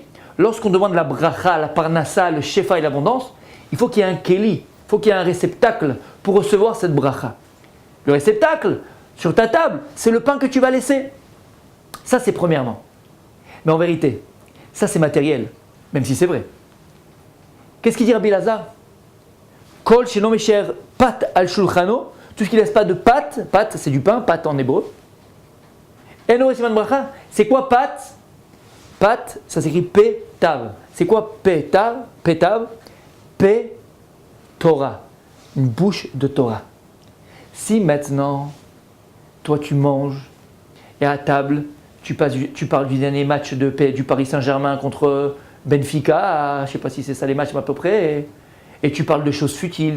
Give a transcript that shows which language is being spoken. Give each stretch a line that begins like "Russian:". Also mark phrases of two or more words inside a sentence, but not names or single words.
French: Lorsqu'on demande la bracha, la parnassa, le shefa et l'abondance, il faut qu'il y ait un keli, il faut qu'il y ait un réceptacle pour recevoir cette bracha. Le réceptacle, sur ta table, c'est le pain que tu vas laisser. Ça, c'est premièrement. Mais en vérité, ça c'est matériel, même si c'est vrai. Qu'est-ce qu'il dit Rabbi Elazar?
Hebrew: כל שאינו משייר פת על שולחנו,
French: tout ce qui ne laisse pas de pâte, pâte c'est du pain, pâte en hébreu.
Hebrew: אינו סימן ברכה,
French: c'est quoi pâte? Pâte, ça s'écrit P-Tav. C'est quoi P-Tav? P-Tav, P, Torah, une bouche de Torah. Si maintenant, toi tu manges et à table, tu parles du dernier match du Paris Saint-Germain contre Benfica, je ne sais pas si c'est ça les matchs à peu près, et tu parles de choses futiles.